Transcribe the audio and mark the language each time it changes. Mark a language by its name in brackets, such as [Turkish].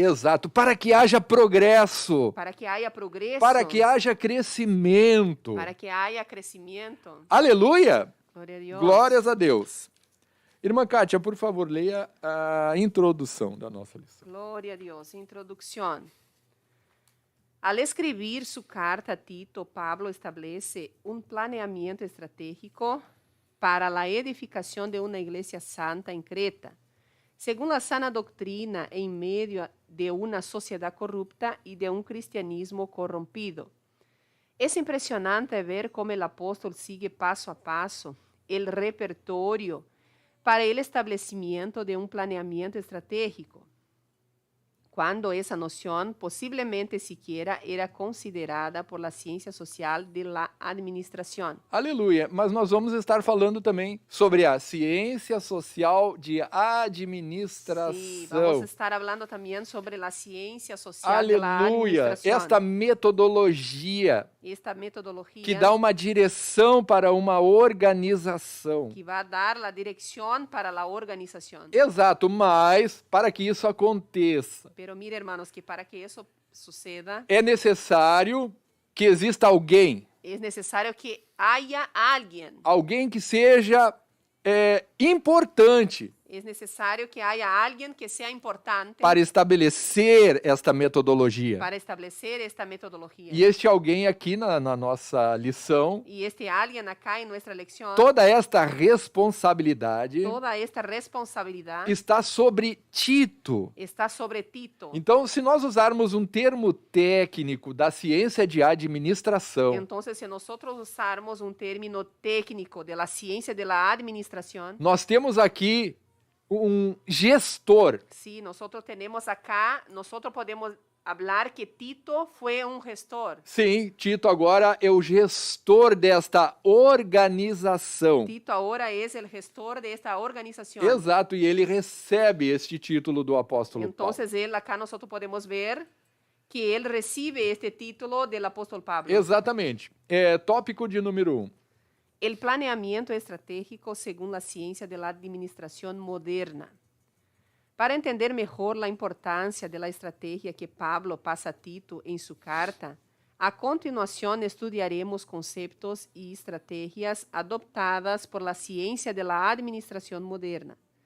[Portuguese] Exato, para que haja progresso. Para que haja progresso. Para que haja crescimento. Para que haja crescimento. Aleluia! Glória a Deus. Glórias a Deus. Irmã Kátia, por favor, leia a introdução da nossa lição. Glória a Deus. Introdução. [Spanish] Al escribir su carta a Tito, Pablo establece un planeamiento estratégico para la edificación de una iglesia santa en Creta, según la sana doctrina en medio de una sociedad corrupta y de un cristianismo corrompido. Es impresionante ver cómo el apóstol sigue paso a paso el repertorio para el establecimiento de un planeamiento estratégico. cuando esa noción posiblemente siquiera era considerada por la ciencia social de la administración. [Portuguese] Aleluia. Mas nós vamos estar falando também sobre a ciência social de administração. [Spanish] Sí, vamos a estar hablando también sobre la ciencia social de la [Portuguese] Aleluia. [Spanish] administración. [Portuguese] Esta metodologia [Spanish] Esta metodología [Portuguese] que dá uma direção para uma organização. [Spanish] que va a dar la dirección para la organización. [Portuguese] Exato, mas para que isso aconteça, [Spanish] Pero mire, hermanos, que para que eso suceda, [Portuguese] é necessário que exista alguém [Spanish] es necesario que haya alguien. [Portuguese] que seja importante [Spanish] Es necesario que haya alguien que sea importante [Portuguese] para estabelecer esta metodologia. [Spanish] para establecer esta metodología. [Portuguese] E este alguém aqui na nossa lição, [Spanish] Y este alguien acá en nuestra lección, [Portuguese] toda esta responsabilidade [Spanish] toda esta responsabilidad [Portuguese] está sobre Tito. [Spanish] está sobre Tito. [Portuguese] Então, se nós usarmos um termo técnico da ciência de administração, [Spanish] Entonces, si nosotros usarmos un término técnico de la ciencia de la administración, [Portuguese] nós temos aqui um gestor. [Spanish] sí, nosotros tenemos acá, nosotros podemos hablar que Tito fue un gestor. [Portuguese] Sim, Tito agora é o gestor desta organização. [Spanish] Tito ahora es el gestor de esta organización. [Portuguese] Exato, e ele recebe este título do apóstolo Paulo. [Spanish] Entonces, él acá nosotros podemos ver que él recibe este título del apóstol Pablo. [Portuguese] Exatamente. Tópico de número 1. [Spanish] El planeamiento estratégico según la ciencia de la administración moderna. Para entender mejor la importancia de la estrategia que Pablo pasa a Tito en su carta, a continuación estudiaremos conceptos y estrategias adoptadas por la ciencia de la administración moderna.